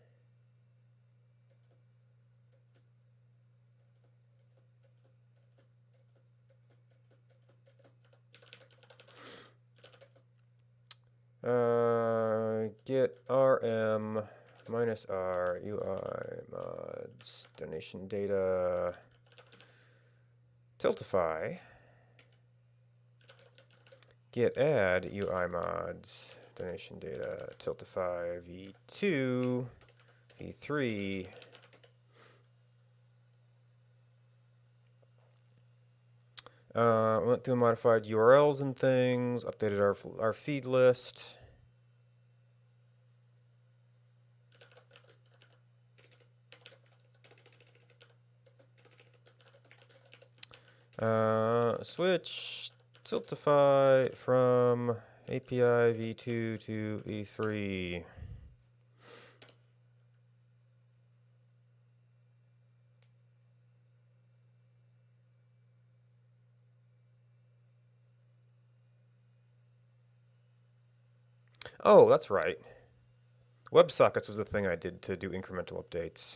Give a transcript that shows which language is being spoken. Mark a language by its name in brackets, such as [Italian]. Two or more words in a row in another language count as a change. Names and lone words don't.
[English] Get rm minus r ui mods donation data Tiltify. Get add ui mods donation data Tiltify v2 v3. Went through modified URLs and things, updated our feed list. Switch Tiltify from API v2 to v3. Oh, that's right. WebSockets was the thing I did to do incremental updates.